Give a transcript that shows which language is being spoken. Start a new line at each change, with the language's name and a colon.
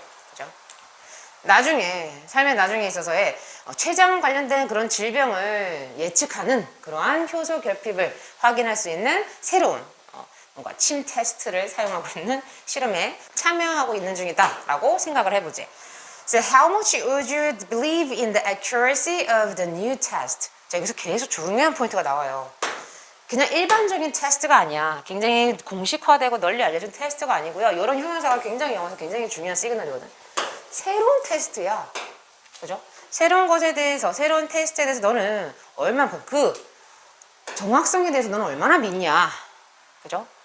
Korean: 그죠? 나중에 삶의 나중에 있어서의 췌장 관련된 그런 질병을 예측하는 그러한 효소 결핍을 확인할 수 있는 새로운 뭔가 침 테스트를 사용하고 있는 실험에 참여하고 있는 중이다라고 생각을 해보지.
English: So how much would you believe in the accuracy of the new test?
Korean: 자, 여기서 계속 중요한 포인트가 나와요. 그냥 일반적인 테스트가 아니야. 굉장히 공식화되고 널리 알려진 테스트가 아니고요. 이런 형용사가 굉장히 영어에서 굉장히 중요한 시그널이거든. 새로운 테스트야. 그죠? 새로운 것에 대해서, 새로운 테스트에 대해서 너는 얼마나, 그 정확성에 대해서 너는 얼마나 믿냐. 그죠?